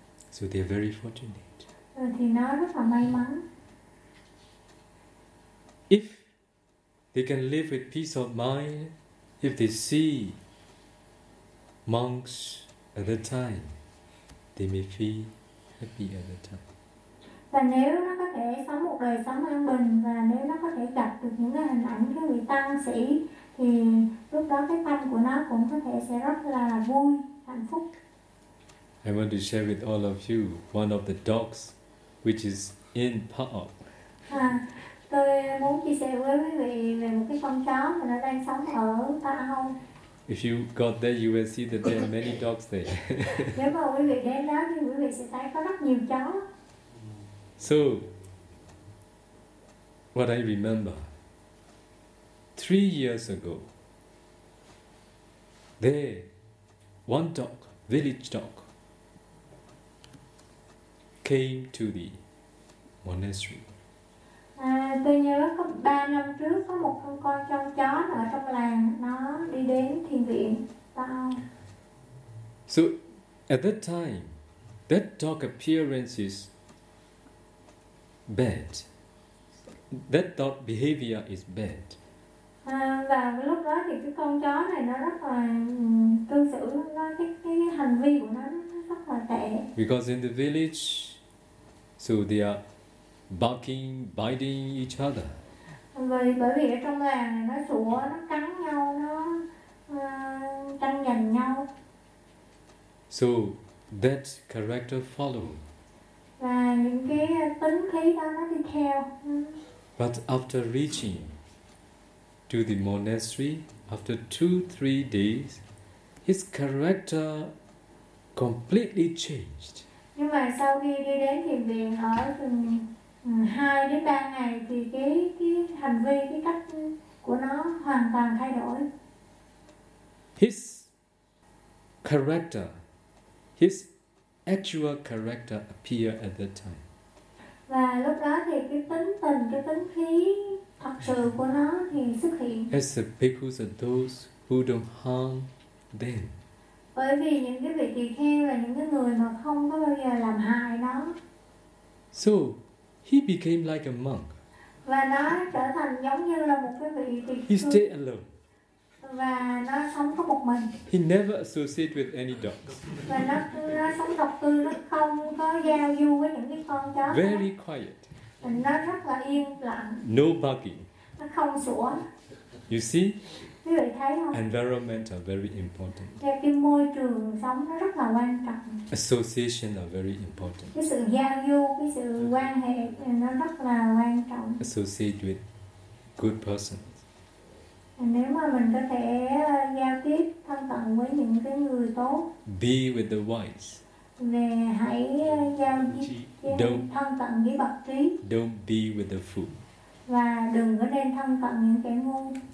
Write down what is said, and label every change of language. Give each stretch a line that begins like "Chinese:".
English: So they're very fortunate.
Vietnamese: Thì nó rất là may mắn.
English: If they can live with peace of mind, if they see monks at the time, they may feel happy at the time.
Vietnamese: Và Và nếu nó có thể sống một đời sống an bình và nếu nó có thể gặp được những cái hình ảnh cái vị tăng sĩ thì lúc đó cái tâm của nó cũng có thể sẽ rất là vui, hạnh phúc.
English: I want to share with all of you one of the dogs which is in park.
Vietnamese: Tôi muốn chia sẻ với quý vị về một cái con chó mà nó đang sống ở Tao.
English: If you go there, you will see that there are many dogs there.
Vietnamese: Nếu mà quý vị đến đó thì quý vị sẽ thấy có rất nhiều chó.
English: So, what I remember, 3 years ago, there, one dog, village dog, came to the monastery.
Vietnamese: Tôi nhớ có 3 năm trước có một con châu chó ở trong làng nó đi đến thiền viện Tao.
English: So at that time, that dog appearance is bad. That dog behavior is bad.
Vietnamese: Và lúc đó thì cái con chó này nó rất là cư xử nó cái hành vi của nó rất là tệ.
English: Because in the village, so they are barking, biting each other.
Vietnamese: Bởi vì ở trong làng này nó sủa, nó cắn nhau, nó tranh giành nhau.
English: So that character follow.
Vietnamese: Và những cái tính khí đó nó đi theo.
English: But after reaching to the monastery, after 2-3 days, his character completely changed.
Vietnamese: Nhưng mà sau khi đi đến thiền viện ở thiền viện 2-3 ngày thì cái hành vi cái cách của nó hoàn toàn thay đổi.
English: His character, his actual character appear at that time.
Vietnamese: Và lúc đó thì cái tính tình, cái tính khí thật sự của nó thì xuất hiện.
English: As the bhikkhus are those who don't harm them.
Vietnamese: Bởi vì những cái vị tỳ kheo là những cái người mà không có bao giờ làm hại nó.
English: So he became like a monk.
Vietnamese: Và nó trở thành giống như là một cái vị tỳ kheo.
English: He stayed alone.
Vietnamese: Và nó sống có một mình.
English: He never associated with any dogs.
Vietnamese: Và nó sống độc cư, nó không có giao du với những cái con chó.
English: Very quiet.
Vietnamese: Nó rất là yên lặng.
English: No barking.
Vietnamese: Nó không sủa.
English: You see?
Vietnamese: Quý vị thấy không?
English: Environment are very important.
Vietnamese: Cái môi trường sống nó rất là quan trọng.
English: Association are very important.
Vietnamese: Cái sự giao du, cái sự quan hệ thì nó rất là quan trọng.
English: Associate with good persons.
Vietnamese: Nếu mà mình có thể giao tiếp thân cận với những cái người tốt.
English: Be with the wise.
Vietnamese: Về hãy giao tiếp thân cận với bậc trí.
English: Don't be with the fool.
Vietnamese: Và đừng có nên thân cận những kẻ ngu.